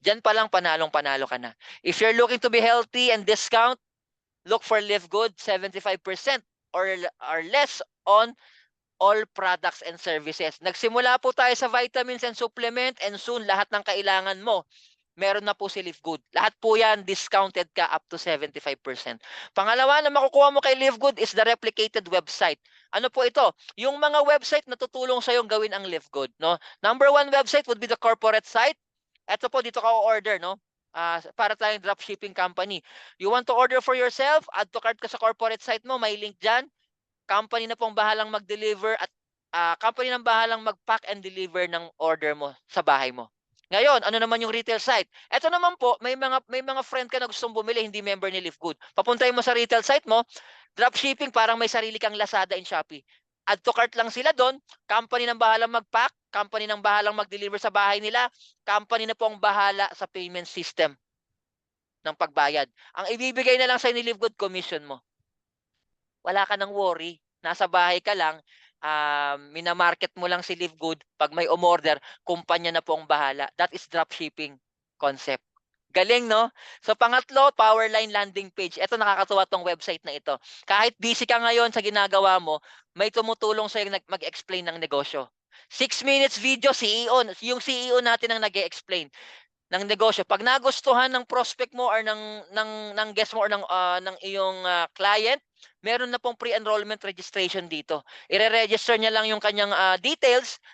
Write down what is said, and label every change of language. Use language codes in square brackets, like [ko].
[tl] Diyan pa lang panalong-panalo ka na. [en] If you're looking to be healthy and discount, look for Live Good, 75% or less on all products and services. [tl] Nagsimula po tayo sa vitamins and supplement, and soon lahat ng kailangan mo, meron na po si Live Good. Lahat po yan, discounted ka up to 75%. Pangalawa na makukuha mo kay Live Good is the replicated website. Ano po ito? Yung mga website na tutulong sa yung gawin ang Live Good. No? [en] Number 1 website would be the corporate site. [tl] Ito po, dito ka o-order, no? Para tayong dropshipping company. [en] You want to order for yourself, add to cart [tl] ka sa corporate site mo, may link dyan. Company na pong bahalang mag-deliver at company nang bahalang mag-pack and deliver ng order mo sa bahay mo. Ngayon, ano naman yung retail site? Ito naman po, may mga friend ka na gustong bumili, hindi member ni Live Good. Papuntahin mo sa retail site mo, dropshipping, parang may sarili kang Lazada and Shopee. Add to cart lang sila doon, company nang bahalang mag-pack, company nang bahalang mag-deliver sa bahay nila, company na pong bahala sa payment system ng pagbayad. Ang ibibigay na lang sa ni Live Good, commission mo. Wala ka nang worry. Nasa bahay ka lang, minamarket mo lang si Live Good. Pag may umorder, kumpanya na po ang bahala. [en] That is dropshipping concept. [tl] Galing, no? So, pangatlo, Powerline landing page. Ito, nakakatuwa tong website na ito. Kahit busy ka ngayon sa ginagawa mo, may tumutulong sa'yo mag-explain ng negosyo. 6 minutes video, CEO. Yung CEO natin ang nag-explain ng negosyo. Pag nagustuhan ng prospect mo or ng guest mo or ng iyong client, meron na pong pre-enrollment registration dito. Ire-register niya lang yung kanyang details